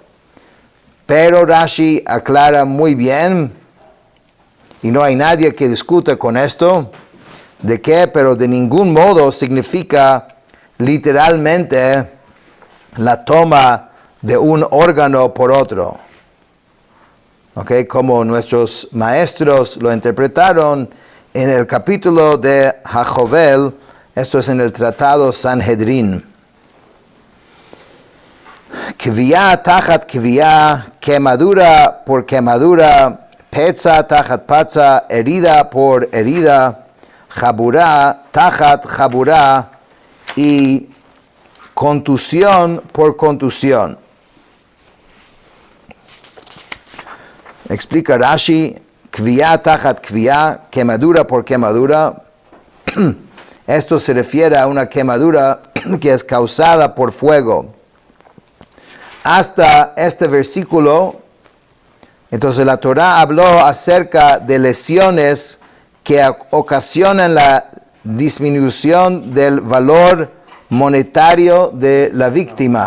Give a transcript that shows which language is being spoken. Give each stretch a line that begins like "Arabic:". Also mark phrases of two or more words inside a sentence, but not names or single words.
Spanish: Pero Rashi aclara muy bien, y no hay nadie que discuta con esto, de que, pero de ningún modo significa literalmente la toma de un órgano por otro. ¿Okay? Como nuestros maestros lo interpretaron en el capítulo de Hajovel, esto es en el tratado Sanhedrin.
Hebrew: כוויה תחת כוויה,
Spanish: quemadura por quemadura,
Hebrew: פצע תחת פצע,
Spanish: herida por herida,
Hebrew: חבורה תחת חבורה
Spanish: y contusión por contusión. Explica Rashi,
Hebrew: כוויה תחת כוויה,
Spanish: quemadura por quemadura. Esto se refiere a una quemadura que es causada por fuego. Hasta este versículo, entonces la Torá habló acerca de lesiones que ocasionan la disminución del valor monetario de la víctima.